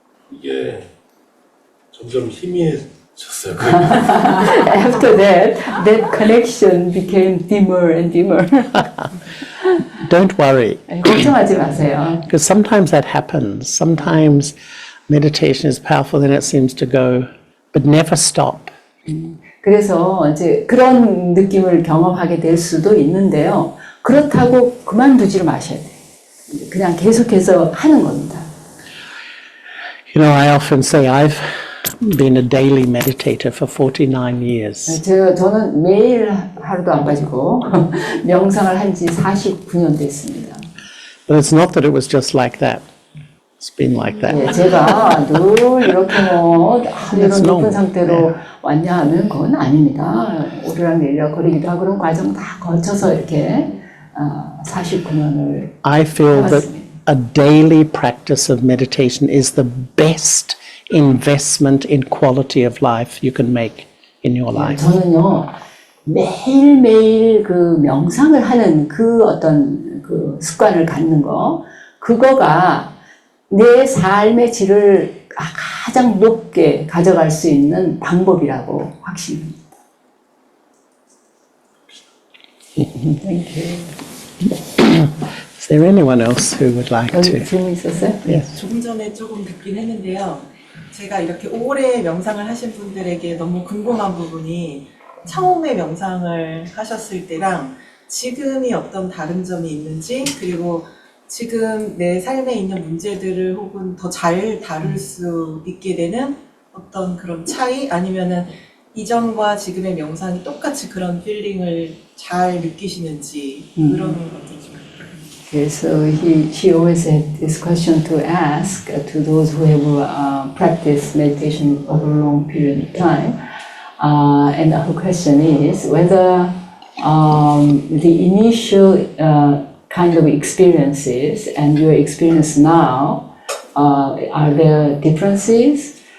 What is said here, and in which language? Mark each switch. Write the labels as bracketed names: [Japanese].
[Korean] 이게 점점 희미해졌어요. [English] After that connection became dimmer and dimmer. Don't worry, [Korean] 걱정하지 마세요. [English] because sometimes that happens. Sometimes meditation is powerful, then it seems to go, but never stop. [Korean] 그래서 이제 그런 느낌을 경험하게 될 수도 있는데요. 그렇다고 그만두지를 마셔야 돼요. 그냥 계속해서 하는 겁니다. [English] You know, I often say I've been a daily meditator for 49 years. [Korean] 저는 매일 하루도 안 빠지고 명상을 한 지 49년 됐습니다. [English] But it's not that it was just like that. It's been like that. [Korean] 예, 제가 늘 이렇게 이런 높은 상태로 왔냐 하면 그건 아닙니다. 오르락내리락 거리기도 하고 그런 과정 다 거쳐서 이렇게 49년을 [English] I feel that [Korean] 해왔습니다. [English] a daily practice of meditation is the best investment in quality of life you can make in your life. [Korean] 저는요, 매일매일 그 명상을 하는 그 어떤 그 습관을 갖는 거, 그거가 내 삶의 질을 가장 높게 가져갈 수 있는 방법이라고 확신합니다. [English] Thank you. Is there anyone else who would like [Korean] 여기 [English] to? [Korean] 질문 있었어요? [English] Yes. [Korean] 조금 전에 조금 듣긴 했는데요. 제가 이렇게 오래 명상을 하신 분들에게 너무 궁금한 부분이 처음에 명상을 하셨을 때랑 지금이 어떤 다른 점이 있는지, 그리고 지금 내 삶에 있는 문제들을 혹은 더 잘 다룰 수 있게 되는 어떤 그런 차이, 아니면은 이전과 지금의 명상이 똑같이 그런 필링을 잘 느끼시는지 그런 것들 좀. [English] Okay, so she always had this question to ask to those who have practiced meditation over a long period of time. And her question is whether the initial kind of experiences and your experience now, are there differences?